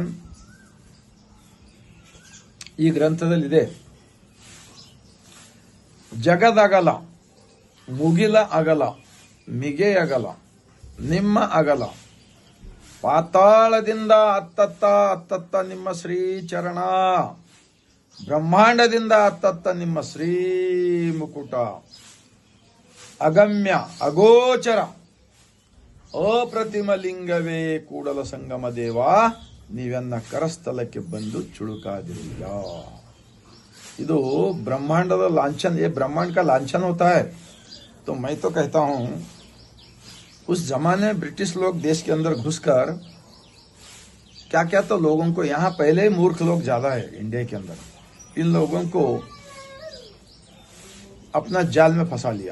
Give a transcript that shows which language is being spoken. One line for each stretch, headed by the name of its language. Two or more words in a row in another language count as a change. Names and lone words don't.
Kannada: ಈ ಗ್ರಂಥದಲ್ಲಿದೆ, ಜಗದಗಲ, ಮುಗಿಲ ಅಗಲ, ಮಿಗೆ ಅಗಲ, ನಿಮ್ಮ ಅಗಲ, ಪಾತಾಳದಿಂದ ಅತ್ತತ್ತ ನಿಮ್ಮ ಶ್ರೀ ಚರಣ, ಬ್ರಹ್ಮಾಂಡದಿಂದ ಅತ್ತತ್ತ ನಿಮ್ಮ ಶ್ರೀ ಮುಕುಟ, ಅಗಮ್ಯ ಅಗೋಚರ ಅಪ್ರತಿಮ ಲಿಂಗವೇ ಕೂಡಲ ಸಂಗಮ ದೇವ, ನೀವೆನ್ನ ಕರಸ್ಥಲಕ್ಕೆ ಬಂದು ಚುಳುಕಾದಿರಲಿಲ್ಲ.
Hindi: ಇದು ब्रह्मांड लांछन, ये ब्रह्मांड का लांछन होता है. तो मैं तो कहता हूं, उस जमाने में ब्रिटिश लोग देश के अंदर घुसकर क्या क्या तो लोगों को, यहाँ पहले ही मूर्ख लोग ज्यादा है इंडिया के अंदर, इन लोगों को अपना जाल में फंसा लिया.